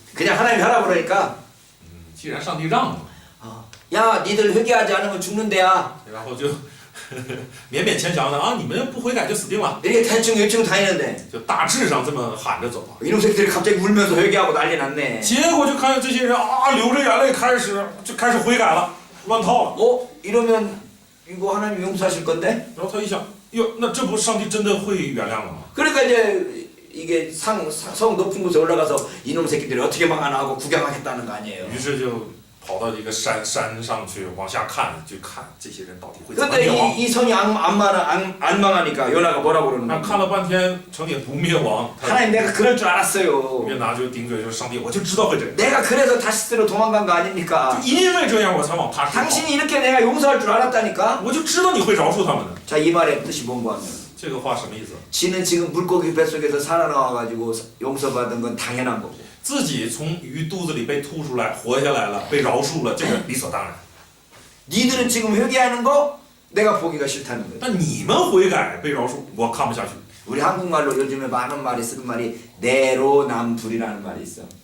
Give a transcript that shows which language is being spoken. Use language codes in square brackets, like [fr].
[ko] 그냥 하나님이 하라 그러니까 [zh] 既然上帝让了， [ko] 야 니들 회개하지 않으면 죽는데야. [zh] 然后就勉勉强强的啊，你们不悔改就死定了， [ko] 이렇게 대충 다니는데 [zh] 就大致上这么喊着走。 [ko] 이놈 새끼들이 갑자기 울면서 회개하고 난리 났네. [zh] 结果就看见这些人啊，流着眼泪开始悔改了，乱套了。 [ko] 이러면 이거 하나님 용서하실 건데? [zh] 然后他一想，哟，那这不上帝真的会原谅了吗？ [ko] 그러니까 이제 이게 성 높은 곳에 올라가서 이놈 새끼들이 어떻게 망하나 하고 구경하겠다는 거 아니에요. [zh] 于是就跑到一个山上去往下看，就看这些人到底会怎么 [ko] 근데 [zh] 灭亡。 [ko] 이 성이 안 망하니까 요나가 뭐라고 그러는 [zh] 那看了半天，城也不灭亡，他 [ko] 하나님 내가 그럴 줄 알았어요. [zh] 约拿就顶嘴说：“上帝，我就知道会这样， [ko] 내가 그래서 다시스로 도망간 거 [zh] 就 [ko] 아닙니까? [zh] 因为这样我才往他身跑。 [ko] 당신이 이렇게 내가 용서할 줄 알았다니까? [zh] 我就知道你会饶恕他们的。 [ko] 자, 이 말의 뜻이 뭔고 하면 [zh] 这个话什么意思？ [ko] 지는 지금 물고기 뱃속에서 살아나와가지고 용서받은 건 당연한 거고 [zh] 自己从鱼肚子里被吐出来，活下来了，被饶恕了，这个理所当然。 [ko] 니들은 지금 회개하는 거 내가 보기가 싫다는 거예요. [zh] 但你们悔改被饶恕，我看不下去。 [ko] 우리 한국말로 요즘에 많은 말이 쓰는 말이 내로남불이라는 말이 있어.